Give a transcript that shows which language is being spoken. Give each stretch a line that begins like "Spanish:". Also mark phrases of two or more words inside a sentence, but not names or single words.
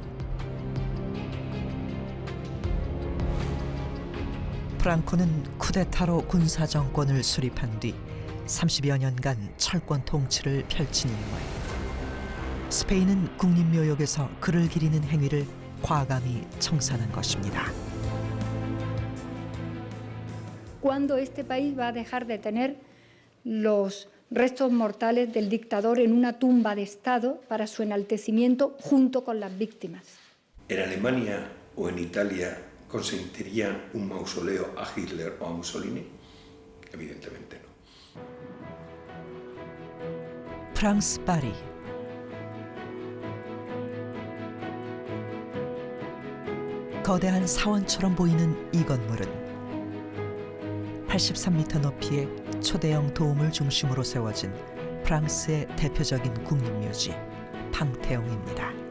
Korean: 프랑코는 쿠데타로 군사정권을 수립한 뒤 30여 년간 철권 통치를 펼친 인물. 스페인은 국립묘역에서 그를 기리는 행위를 과감히 청산한 것입니다.
Spanish: ¿Cuándo este país va a dejar de tener los restos mortales del dictador en una tumba de Estado para su enaltecimiento junto con las víctimas? ¿En Alemania o en Italia consentirían un mausoleo a Hitler o a Mussolini? Evidentemente no.
Korean: 프랑스 파리. 거대한 사원처럼 보이는 이 건물은 83m 높이의 초대형 도움을 중심으로 세워진 프랑스의 대표적인 국립묘지 팡테옹입니다.